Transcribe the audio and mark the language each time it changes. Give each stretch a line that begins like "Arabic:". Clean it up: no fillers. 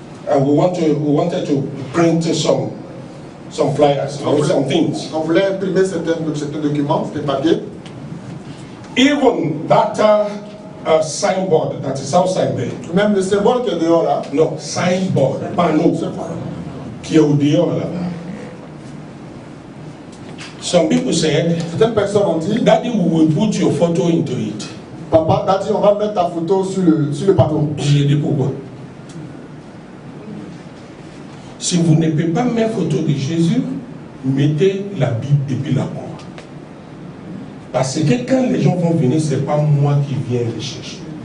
English: And we wanted to print some flyers, some things.
French: On voulait imprimer certains documents, certains papiers.
English: Even that signboard that is outside there.
French: Même le symbole qui est dehors là.
English: No, signboard,
French: panneau, qui est au dehors là-bas.
English: Some people said,
French: Certaines personnes ont dit,
English: Daddy, we will put your photo into it.
French: Papa, t'as dit on va mettre ta photo sur le panneau. J'ai dit pourquoi? Si vous ne pouvez pas mettre photo de Jésus, mettez la Bible et puis la croix. Parce que quand les gens vont venir, ce n'est pas moi qui viens les chercher.